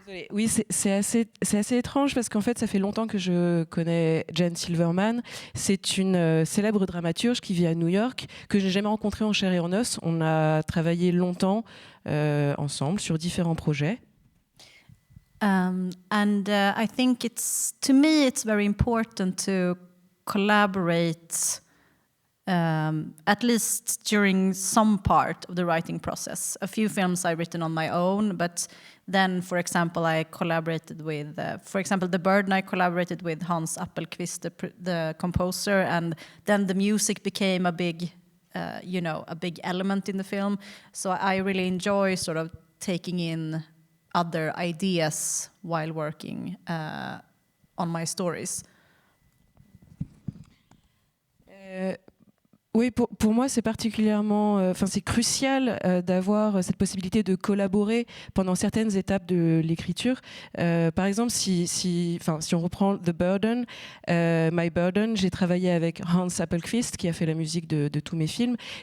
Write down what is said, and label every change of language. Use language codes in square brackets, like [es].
[fr] Oui, c'est assez étrange parce qu'en fait, ça fait longtemps que je connais Jan Silverman. C'est une célèbre dramaturge qui vit à New York, que je n'ai jamais rencontrée en chair et en os. On a travaillé longtemps ensemble sur différents projets. [en] I think to me, it's very important to collaborate, at least during some part of the writing process. A few films I've written on my own, but then, for example, I collaborated with, for example, The Burden, I collaborated with Hans Appelqvist, the composer, and then the music became a big element in the film. So I really enjoy sort of taking in other ideas while working on my stories. [fr] Oui, pour moi, c'est particulièrement, c'est crucial d'avoir cette possibilité de collaborer pendant certaines étapes de l'écriture. Par exemple, si on reprend The Burden, My Burden, j'ai travaillé avec Hans Appelqvist qui a fait la musique de tous mes films.